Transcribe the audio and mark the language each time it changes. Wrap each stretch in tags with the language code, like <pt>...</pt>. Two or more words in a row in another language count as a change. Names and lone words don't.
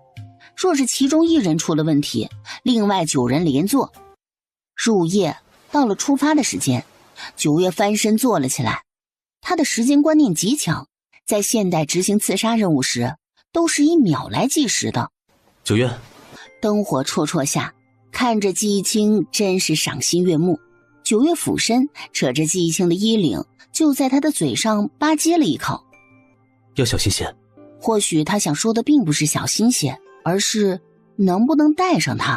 <zh>若是其中1人出了問題，另外9人連坐。入夜，到了出發的時間，九月翻身坐了起來。他的時間觀念極強，在現代執行刺殺任務時，都是以秒來計時的。九月，燈火綽綽下，看着季憶清真是賞心悅目。九月俯身扯着季憶清的衣領，就在他的嘴上吧唧了一口。要小心些。或許他想說的並不是小心些，而是能不能帶上他。</zh>